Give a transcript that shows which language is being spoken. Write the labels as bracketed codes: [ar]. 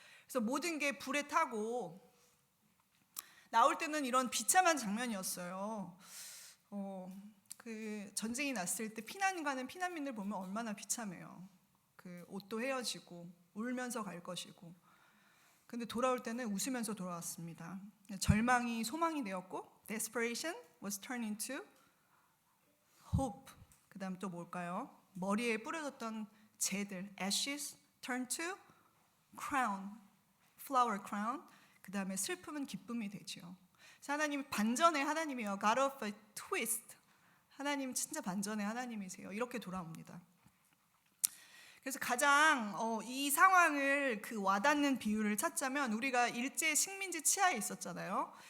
[ko] 그래서 모든 게 불에 타고 나올 때는 이런 비참한 장면이었어요. 그 전쟁이 났을 때 피난 가는 피난민들 보면 얼마나 비참해요. 그 옷도 헤어지고 울면서 갈 것이고, 근데 돌아올 때는 웃으면서 돌아왔습니다. 절망이 소망이 되었고, [en] desperation was turned into hope. [ko] 그 다음 또 뭘까요? 머리에 뿌려졌던 재들, [en] ashes turned to crown, flower crown. [ko] 그 다음에 슬픔은 기쁨이 되죠. 하나님 반전의 하나님이에요. [en] God of a twist. [ko] 하나님 진짜 반전의 하나님이세요. 이렇게 돌아옵니다. 그래서 가장 이 상황을 그 와닿는 비유를 찾자면, 우리가 일제 식민지 치하에 있었잖아요.